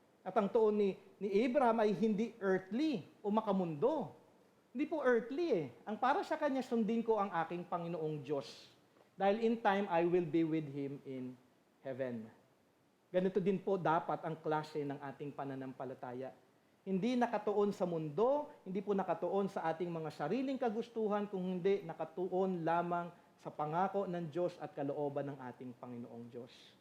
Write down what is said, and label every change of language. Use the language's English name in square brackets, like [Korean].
[Filipino] At ang tuon ni Abraham ay hindi earthly o makamundo. Hindi po earthly eh. Ang para sa kanya, sundin ko ang aking Panginoong Diyos. Dahil [English] in time, I will be with Him in heaven. [Filipino] Ganito din po dapat ang klase ng ating pananampalataya. Hindi nakatuon sa mundo, hindi po nakatuon sa ating mga sariling kagustuhan, kung hindi nakatuon lamang sa pangako ng Diyos at kalooban ng ating Panginoong Diyos.